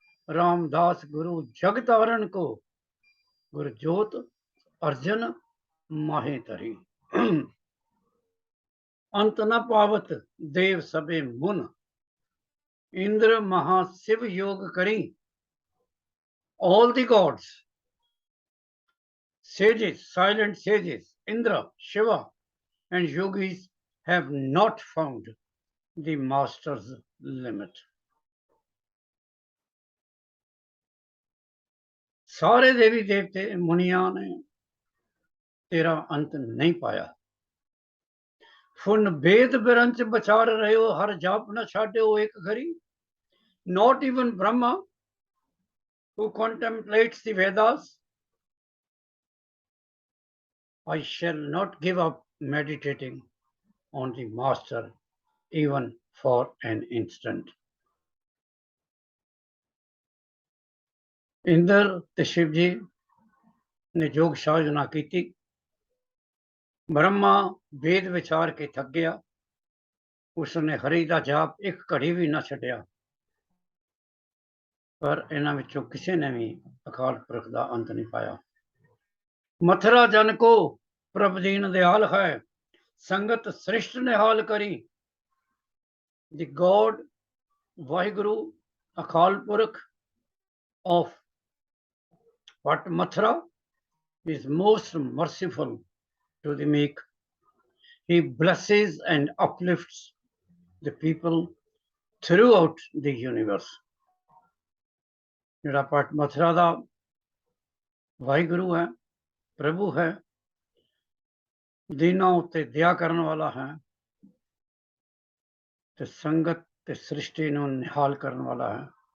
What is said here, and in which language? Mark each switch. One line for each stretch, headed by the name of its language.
Punjabi: ਰਾਮਦਾਸ ਗੁਰੂ ਜਗ ਤਾਰਨ ਕੋ, ਗੁਰ ਜੋਤ ਅਰਜਨ ਮਾਹੇ ਧਰੀ। ਅੰਤ ਨ ਪਾਵਤ ਦੇਵ ਸਭੇ ਮੁਨ, ਇੰਦਰ ਮਹਾ ਸ਼ਿਵ ਯੋਗ ਕਰੀ।
English: All the gods, sages, silent sages, Indra, Shiva, and yogis have not found the master's limit.
Punjabi: ਸਾਰੇ ਦੇਵੀ ਦੇਵਤੇ ਮੁਨੀਆਂ ਨੇ ਤੇਰਾ ਅੰਤ ਨਹੀਂ ਪਾਇਆ। ਫੁਨ ਵੇਦ ਬਿਰੰਚ ਵਿਚਾਰ ਰਹਿਓ, ਹਰ ਜਾਪ ਨ ਛਾਡਿਓ ਏਕ ਘਰੀ।
English: Not even Brahma, who contemplates the Vedas, I shall not give up meditating on the master even for an instant.
Punjabi: Inder ਤੇ ਸ਼ਿਵ ਜੀ ਨੇ ਯੋਗ ਸਾਧਨਾ ਕੀਤੀ। ਬ੍ਰਹਮਾ ਵੇਦ ਵਿਚਾਰ ਕੇ ਥੱਕ ਗਿਆ, ਉਸਨੇ ਹਰੀ ਦਾ ਜਾਪ ਇੱਕ ਘੜੀ ਵੀ ਨਾ ਛੱਡਿਆ, ਪਰ ਇਹਨਾਂ ਵਿੱਚੋਂ ਕਿਸੇ ਨੇ ਵੀ ਅਕਾਲ ਪੁਰਖ ਦਾ ਅੰਤ ਨਹੀਂ ਪਾਇਆ। ਮਥੁਰਾ ਜਨ ਕੋ ਪ੍ਰਭ ਦੀਨ ਦਿਆਲ ਹੈ, ਸੰਗਤ ਸ੍ਰਿਸ਼ਟ ਨਿਹਾਲ ਕਰੀ।
English: The God, Waheguru, Akal Purakh of Bhhat Mathura is most merciful to the meek. He blesses and uplifts the people throughout the universe.
Punjabi: ਜਿਹੜਾ ਭੱਟ ਮਥੁਰਾ ਦਾ ਵਾਹਿਗੁਰੂ ਹੈ, ਪ੍ਰਭੂ ਹੈ, ਦੀਨਾਂ ਉੱਤੇ ਦਇਆ ਕਰਨ ਵਾਲਾ ਹੈ ਤੇ ਸੰਗਤ ਤੇ ਸ੍ਰਿਸ਼ਟੀ ਨੂੰ ਨਿਹਾਲ ਕਰਨ ਵਾਲਾ ਹੈ।